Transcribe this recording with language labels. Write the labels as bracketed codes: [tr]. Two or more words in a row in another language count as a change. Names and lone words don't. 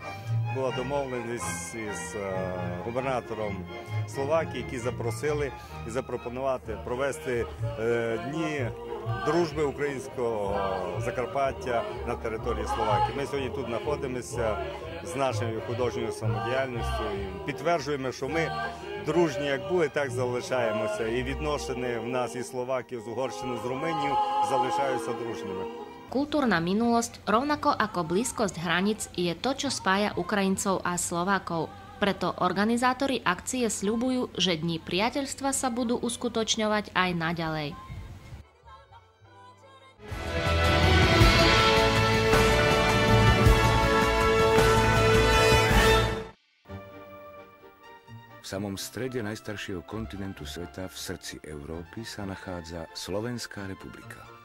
[uk] Була домовленість з губернатором Словакії, які запросили і запропонувати провести дні дружби українського Закарпаття на території Словакії. Ми сьогодні тут знаходимося з нашою художньою самодіяльністю і підтверджуємо, що ми дружні як були, так залишаємося. І відносини в нас із Словакією, з Угорщиною, з Румунією залишаються дружніми. [sk] Kultúrna minulosť, rovnako ako blízkosť hraníc, je to, čo spája Ukrajincov a Slovákov. Preto organizátori akcie sľubujú, že dni priateľstva sa budú uskutočňovať aj naďalej. V samom strede najstaršieho kontinentu sveta, v srdci Európy, sa nachádza Slovenská republika.